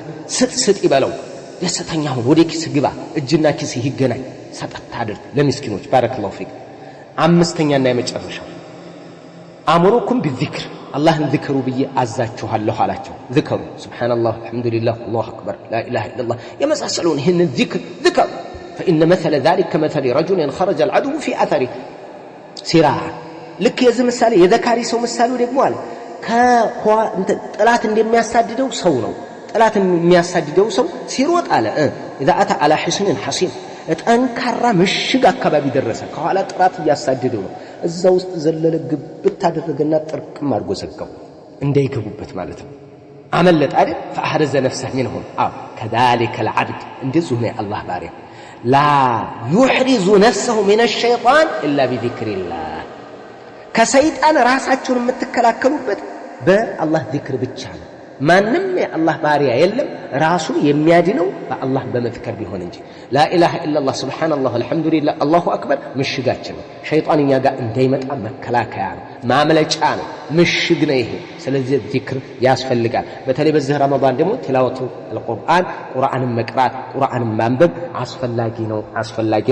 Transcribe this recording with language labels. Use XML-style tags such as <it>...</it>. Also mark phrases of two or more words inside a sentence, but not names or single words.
<am>ስጥ ይበለው። ደስተኛ ሁን። ወደ ኪስ ግባ፣ እጅና ኪስ ይገናኝ። ሰጠት አድርግ ለምስኪኖች።</am> <ar>بارك الله فيك።</ar> <am>አምስተኛና የመጨረሻው</am> <ar>آمركم بذكر</ar> <am>አላህን ዝክሩ ብዬ አዛችኋለሁ አላቸው። ዝክሩ</am> <ar>سبحان الله الحمد لله الله أكبر لا إله إلا الله</ar> <am>የመሳሰሉን ይህንን ዝክሩ</am> <ar>فإن مثل ذلك كمثل رجل خرج العدو في أثره سراعا</ar> <am>ልክ የዚህ ምሳሌ የዘካሪ ሰው ምሳሌው ደግሞ አለ ጠላት እንደሚያሳድደው ሰው ነው። ጠላት የሚያሳድደው ሰው ሲሮጥ አለ</am> <ar>إذا أتى على حصن حصين</ar> <am>ጠንካራ ምሽግ አካባቢ ደረሰ። ከኋላ ጠላት እያሳደደው ነው። እዛ ውስጥ ዘለለ ግብት አደረገና ጥርቅም አድርጎ ዘጋው እንዳይገቡበት ማለት ነው። አመለጠ አይደል?</am> <ar>فأحرز نفسه منهم كذلك العبد</ar> <am>እንደዚሁ ነው አላህ ባሪያ</am> <ar>لا يحرز نفسه من الشيطان إلا بذكر الله</ar> <am>ከሰይጣን ራሳችሁን የምትከላከሉበት በአላህ ዚክር ብቻ ነው። ማንም የአላህ ባሪያ የለም ራሱን የሚያድነው በአላህ በመዝከር ቢሆን እንጂ።</am> <ar>لا إله إلا الله سبحان الله الحمد لله الله أكبر</ar> <am>ምሽጋችን ነው። ሸይጣን እኛ ጋር እንዳይመጣ መከላከያ ነው፣ ማምለጫ ነው፣ ምሽግ ነው ይሄ። ስለዚህ ዚክር ያስፈልጋል። በተለይ በዚህ ረመዳን ደግሞ</am> <ar>تلاوة القرآن</ar> <am>ቁርአንን መቅራት ቁርአንን ማንበብ አስፈላጊ</am>